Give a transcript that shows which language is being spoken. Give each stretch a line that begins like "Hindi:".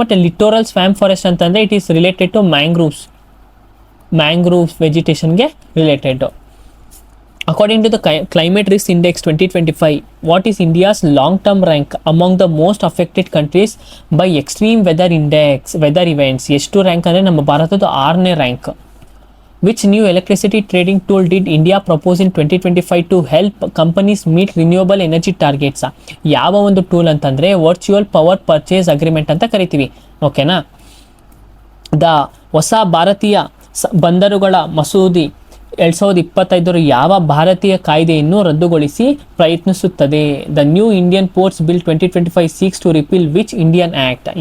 Kannada: ಮತ್ತು ಲಿಟೋರಲ್ swamp forest ಅಂತಂದರೆ
English: it is related to mangroves
Kannada: ವೆಜಿಟೇಷನ್ಗೆ related.
English: According to the climate risk index 2025, what is India's long term rank among the most affected countries by extreme weather events?
Kannada: ಎಷ್ಟು rank ಅಂದರೆ ನಮ್ಮ ಭಾರತದ 6ನೇ rank.
English: Which new electricity trading tool did India propose in 2025 to help companies meet renewable energy targets?
Kannada: ಯಾವ ಒಂದು tool ಅಂತಂದರೆ virtual power purchase agreement ಅಂತ ಕರಿತೀವಿ. ಓಕೆನಾ, ಹೊಸ ಭಾರತೀಯ ಬಂದರುಗಳ ಮಸೂದೆ 2025 ಯಾವ ಭಾರತೀಯ ಕಾಯ್ದೆಯನ್ನು ರದ್ದುಗೊಳಿಸಿ ಪ್ರಯತ್ನಿಸುತ್ತದೆ?
English: The new Indian ports bill 2025 seeks to repeal which Indian act?